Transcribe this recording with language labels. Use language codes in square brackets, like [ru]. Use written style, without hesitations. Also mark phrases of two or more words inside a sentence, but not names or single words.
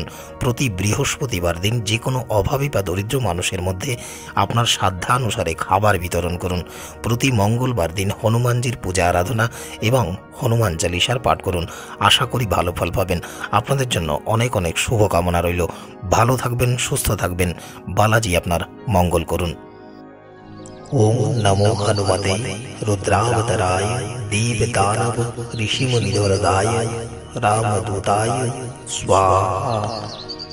[bn] প্রতি বৃহস্পতিবার দিন যে কোনো অভাবী বা দরিদ্র মানুষের মধ্যে আপনার সাধ্যানুসারে খাবার বিতরণ করুন। প্রতি মঙ্গলবার দিন হনুমানজির পূজা আরাধনা এবং হনুমান চালিসার পাঠ করুন। আশা করি ভালো ফল পাবেন। আপনাদের জন্য অনেক অনেক শুভকামনা রইল। ভালো থাকবেন, সুস্থ থাকবেন। বালাজি আপনার মঙ্গল করুন। [sa] ओम नमो हनुमते रुद्रावतराय दीपदानव ऋषिमुनिवरदाय रामदूताय स्वाहा।